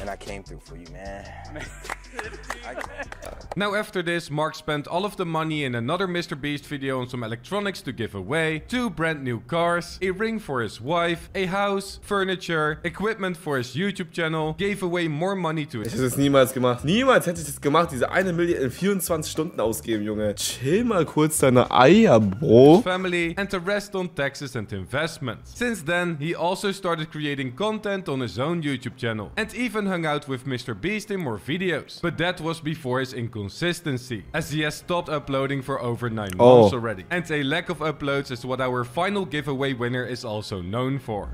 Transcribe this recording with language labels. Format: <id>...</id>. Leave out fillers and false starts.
<en>and I came through for you, man. Now after this, Mark spent all of the money in another MrBeast video on some electronics to give away, 2 brand new cars, a ring for his wife, a house, furniture, equipment for his YouTube channel, gave away more money to</en> <de>Ich</de> <en>his</en> <de>hätte es niemals gemacht. Niemals hätte ich das gemacht. Diese 1 Million in 24 Stunden ausgeben, Junge. Chill mal kurz deine Eier, Bro.</de> <en>family, and the rest on taxes and investments. Since then, he also started creating content on his own YouTube channel, and even hung out with MrBeast in more videos. But that was before his inconsistency, as he has stopped uploading for over 9 months already. And a lack of uploads is what our final giveaway winner is also known for.</en>